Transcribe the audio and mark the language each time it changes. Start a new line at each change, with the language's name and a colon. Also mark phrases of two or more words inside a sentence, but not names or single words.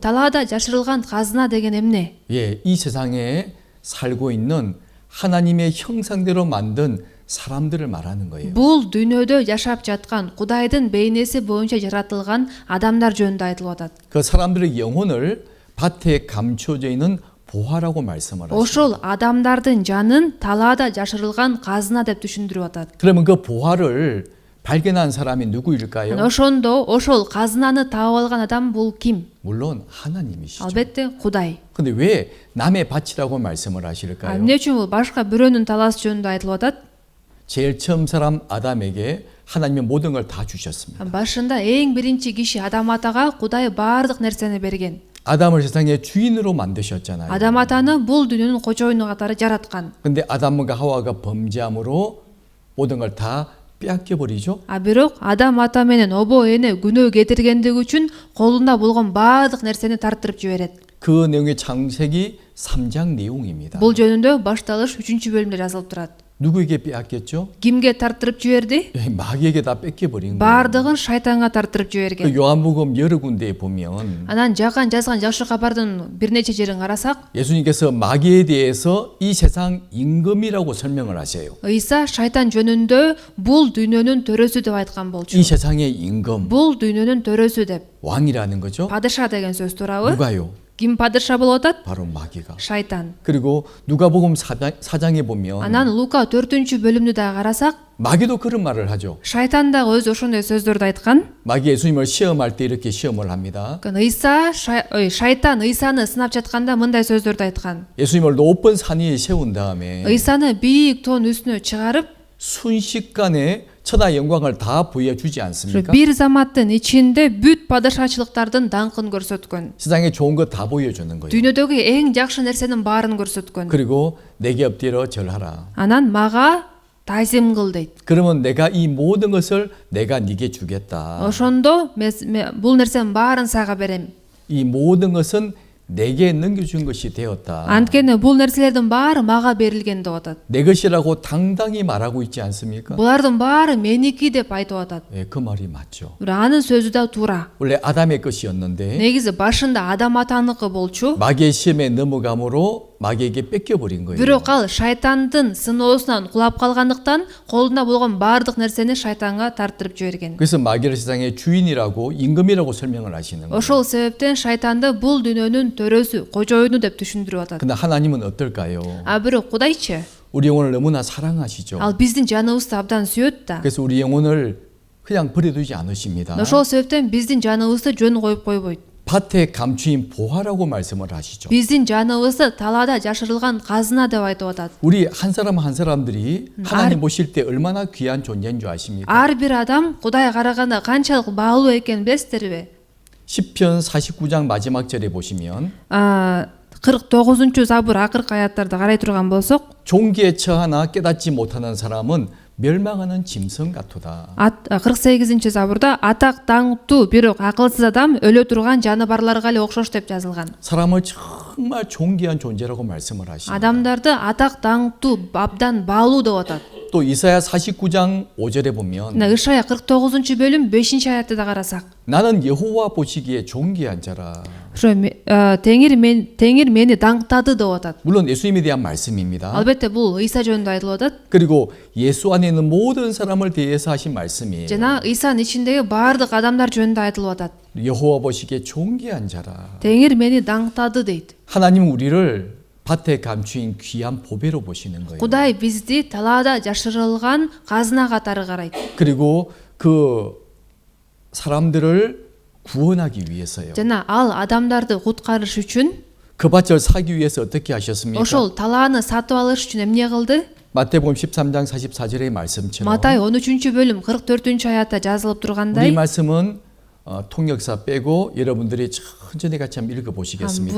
Kyrgyz: талаада жашырылган казына деген эмне?
Korean: 예, 이 세상에 살고 있는 하나님의 형상대로 만든 사람들을 말하는 거예요.
Kyrgyz: Бул дүйнөдө жашап жаткан Кудайдын бейнеси боюнча жаратылган адамдар жөнүндө айтылып атат.
Korean: 그 사람들의 영혼을 밭에 감춰져 있는 보화라고 말씀을 하시죠.
Kyrgyz: Ошол адамдардын жанын талаада жашырылган казына деп түшүндүрүп атат.
Korean: 그러면 그 보화를 발견한 사람이 누구일까요?
Kyrgyz: Ошондо ошол казынаны таап алган адам бул ким?
Korean: 물론 하나님이시죠.
Kyrgyz: Албетте Кудай.
Korean: 근데 왜 남의 밭이라고 말씀을 하실까요?
Kyrgyz: Эмне үчүн бул башка бирөөнүн талаасы жөнүндө айтылып атат?
Korean: 제일 처음 사람 아담에게 하나님은 모든 걸 다 주셨습니다.
Kyrgyz: Башында эң биринчи киши Адам атага Кудай баардык нерсени берген.
Korean: 아담을 세상의 주인으로 만드셨잖아요.
Kyrgyz: Адам атаны бул дүйнөнүн кожоюну катары жараткан.
Korean: 근데 아담과 하와가 범죄함으로 모든 걸 다 빼앗겨 버리죠.
Kyrgyz: Бирок Адам ата менен обо эне күнөө кетиргендиги үчүн колунда болгон баардык нерсени тартырып жиберет.
Korean: 그 내용이 창세기 3장 내용입니다.
Kyrgyz: Бул жөнүндө башталыш 3-бөлүмдө жазылып турат.
Korean: 누구에게 빼앗겼죠?
Kyrgyz: Кимге тартырып жиберди?
Korean: 마귀에게 다 뺏겨버린 거예요.
Kyrgyz: Баардыгын шайтанга тартырып жиберген.
Korean: 그 요한복음 여러 군데에 보면
Kyrgyz: Анан жакан жазган жакшы кабардын бир нече жерин карасак,
Korean: 예수님께서 마귀에 대해서 이 세상 임금이라고 설명을 하세요.
Kyrgyz: Ыйса шайтан жөнүндө бул дүйнөнүн төрөсү деп айткан болчу.
Korean: 이 세상의 임금,
Kyrgyz: Бул дүйнөнүн төрөсү деп.
Korean: 왕이라는 거죠.
Kyrgyz: Падыша деген сөз туурабы?
Korean: 누가요?
Kyrgyz: Ким падыша болуп атат?
Korean: 바로 마귀가.
Kyrgyz: Шайтан.
Korean: 그리고 누가복음 4장에 보면
Kyrgyz: Анан Лука 4-бөлүмдү да карасак,
Korean: 마귀도 그런 말을 하죠.
Kyrgyz: шайтан да өзү ошондой сөздөрдү айткан.
Korean: 마귀 예수님을 시험할 때 이렇게 시험을 합니다.
Kyrgyz: Шайтан Ыйсаны сынап жатканда мындай сөздөрдү айткан.
Korean: 예수님을 높은 산 위에 세운 다음에
Kyrgyz: Ыйсаны бийик тоонун үстүнө чыгарып,
Korean: 순식간에 천하 영광을 다 보여주지 않습니까?
Kyrgyz: бир заматтын ичинде бүт падышачылыктардын даңкын көрсөткөн.
Korean: 세상에 좋은 거 다 보여주는 거예요.
Kyrgyz: Дүйнөдөгү эң жакшы нерсенин баарын көрсөткөн.
Korean: 그리고 내게 엎드려 절하라.
Kyrgyz: Анан мага тазим кыл дейт.
Korean: 그러면 내가 이 모든 것을 내가 네게 주겠다.
Kyrgyz: Ошондо бул нерсенин баарын сага берем.
Korean: 이 모든 것은 내게 넘겨준 것이 되었다.
Kyrgyz: Анткени бул нерселердин баары мага берилген деп атат.
Korean: 내 것이라고 당당히 말하고 있지 않습니까?
Kyrgyz: Булардын баары меники деп айтып атат.
Korean: 예, 그 말이 맞죠.
Kyrgyz: Бирок анын сөзү да туура.
Korean: 원래 아담의 것이었는데
Kyrgyz: Негизи башында Адам атаныкы болчу.
Korean: 마귀의 시험에 넘어감으로 마귀에게 뺏겨버린 거예요.
Kyrgyz: Бирок ал шайтандын сыноосунан кулап калгандыктан колунда болгон баардык нерсени шайтанга тарттырып жиберген.
Korean: 그래서 마귀를 세상의 주인이라고 임금이라고 설명을 하시는 거예요.
Kyrgyz: Ошол себептен шайтанды бул дүйнөнүн төрөсү, кожоюну деп түшүндүрүп атат.
Korean: 근데 하나님은 어떨까요?
Kyrgyz: А бирок Кудайчы,
Korean: 우리 영혼을 너무나 사랑하시죠.
Kyrgyz: ал биздин жаныбызды абдан сүйөт да.
Korean: 그래서 우리 영혼을 그냥 버려두지 않으십니다.
Kyrgyz: Ошол себептен биздин жаныбызды жөн коюп койбойт.
Korean: 밭에 감추인 보화라고 말씀을 하시죠.
Kyrgyz: Биздин жаныбызды талаада жашырылган казына деп айтып атат.
Korean: 우리 한 사람 한 사람들이 하나님 보실 때 얼마나 귀한 존재인 줄 아십니까?
Kyrgyz: Ар бир адам Кудай караганда канчалык баалуу экенин билесиздерби?
Korean: 시편 49장 마지막 절에 보시면
Kyrgyz: 49 забур акыркы аяттарды карай турган болсок,
Korean: 종기에 처하나 깨닫지 못하는 사람은 멸망하는 짐승 같도다.
Kyrgyz: 48 забурда атак даңктуу бирок акылсыз адам өлө турган жаныбарларга эле окшош деп жазылган.
Korean: 사람을 정말 존귀한 존재라고 말씀을 하십니다.
Kyrgyz: Адамдарды атак даңктуу абдан баалуу деп атат.
Korean: 또 이사야 49장 5절에 보면
Kyrgyz: Мына Ишая 49 бөлүм 5-аятты да карасак,
Korean: 나는 여호와 보시기에 존귀한 자라.
Kyrgyz: ошо теңир мени даңктады деп атат.
Korean: 물론 예수님에 대한 말씀입니다.
Kyrgyz: Албетте бул Иса жөнүндө айтылып атат.
Korean: 그리고 예수 안에 있는 모든 사람을 대해서 하신 말씀이에요.
Kyrgyz: Жана Исанын ичиндеги баардык адамдар жөнүндө айтылып атат.
Korean: 여호와 보시기에 존귀한 자라.
Kyrgyz: Теңир мени даңктады дейт.
Korean: 하나님은 우리를 밭에 감추인 귀한 보배로 보시는 거예요.
Kyrgyz: Кудай бизди талаада жашырылган казына катары карайт.
Korean: 그리고 그 사람들을 구원하기 위해서요.
Kyrgyz: Жана ал адамдарды куткарыш үчүн
Korean: 그 밭을 사기 위해서 어떻게 하셨습니까?
Kyrgyz: ошол талааны сатып алыш үчүн эмне кылды?
Korean: 마태복음 13장 44절의 말씀처럼
Kyrgyz: Матай 13 бөлүм 44 аятта жазылып
Korean: 우리
Kyrgyz: тургандай,
Korean: 말씀은 통역사 빼고 여러분들이 천천히 같이 한번 읽어
Kyrgyz: бул
Korean: 보시겠습니다.